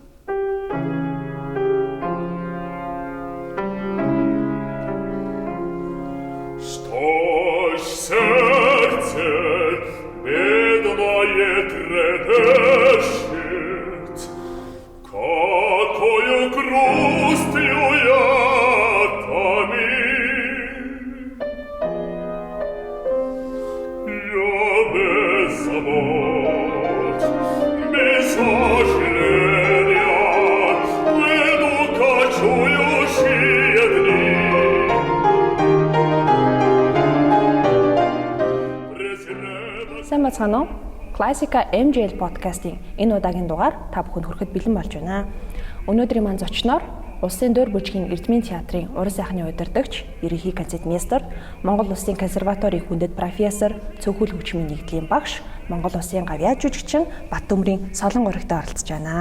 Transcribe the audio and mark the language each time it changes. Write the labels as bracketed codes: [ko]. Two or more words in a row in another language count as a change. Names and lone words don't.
[ru] Что ж сердце бедное трепещет, какою грустью я томим. Я без забот, без сожаления веду кочующие дни. [mn] Сайн бацгаана уу? Классика MJL подкастын энэ удаагийн дугаар та бүхэнд хүрэхэд бэлэн болж байна. Өнөөдрийн маань зочноор Улсын Дур Бүжгийн Эрдмийн театрын уран сайхны удирдагч, ерөнхий концертмейстер, Монгол Улсын консерваторийн хүндэт профессор, цөөхөл хөгжмийн нэгдлийн багш, Монгол Улсын гавьяа жүжигчин Баттөмрийн Солон урагтай оролцож байна.